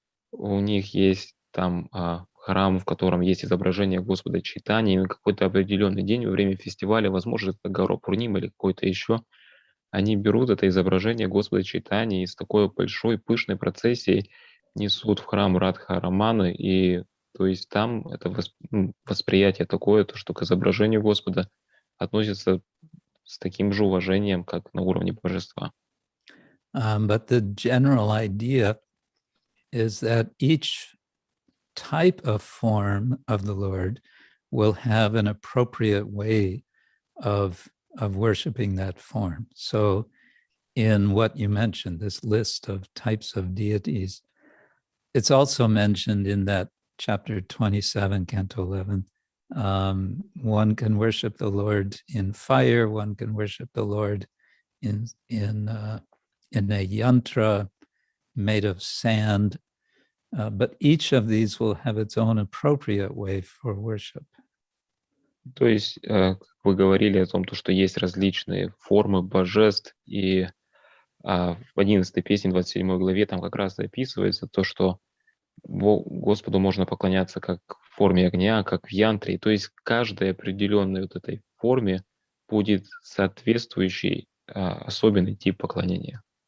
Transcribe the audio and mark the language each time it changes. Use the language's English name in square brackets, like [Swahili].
[Russian] У них есть там храм, в котором есть изображение Господа Чайтаньи, и на какой-то определенный день во время фестиваля, возможно, это Гаура Пурнима или какой-то еще, они берут это изображение Господа Чайтаньи и с такой большой пышной процессией несут в храм Радхараманы, и то есть там это восприятие такое, то, что к изображению Господа относится с таким же уважением, как на уровне божества. [English] But the general idea is that each type of form of the Lord will have an appropriate way of worshiping that form. So in what you mentioned, this list of types of deities, it's also mentioned in that chapter 27, canto 11. One can worship the Lord in fire, one can worship the Lord in a yantra, made of sand, but each of these will have its own appropriate way for worship. [Russian] То есть, как вы говорили о том, что есть различные формы божеств, и в 11 песне, 27 главе, там как раз описывается то, что Господу можно поклоняться как в форме огня, как в янтре. То есть каждой определенной вот этой форме будет соответствующий особенный тип поклонения.